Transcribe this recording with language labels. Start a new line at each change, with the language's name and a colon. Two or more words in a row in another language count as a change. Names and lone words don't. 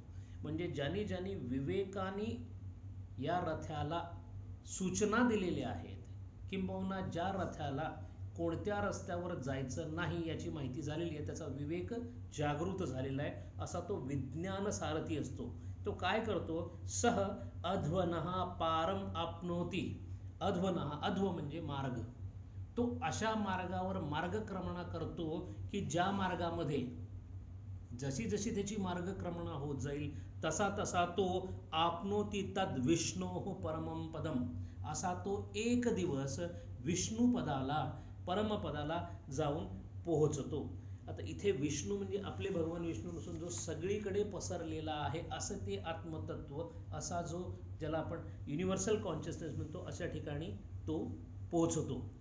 Marathi: म्हणजे ज्यांनी विवेकाने या रथाला सूचना दिलेल्या आहेत, किंबहुना ज्या रथाला कोणत्या रस्त्यावर जायचं नाही याची माहिती झालेली आहे, त्याचा विवेक जागृत झालेला आहे, असा तो विज्ञान सारथी असतो. तो काय करतो?
Sanskrit: सह अध्वनः पारम आपनोती.
Marathi: अध्व म्हणजे मार्ग. तो अशा मार्गावर मार्गक्रमणा करतो की ज्या मार्गामध्ये जशी त्याची मार्गक्रमणा होत जाईल तसा तो
Sanskrit: आपनोती तद विष्णोः परमं पदम,
Marathi: असा तो एक दिवस विष्णुपदाला, परमपदाला जाऊन पोहोचतो. आता इथे विष्णू म्हणजे आपले भगवान विष्णू नसून जो सगळीकडे पसरलेला आहे असं ते आत्मतत्व, असा जो ज्याला आपण
English: universal consciousness
Marathi: म्हणतो, अशा ठिकाणी तो पोहोचतो.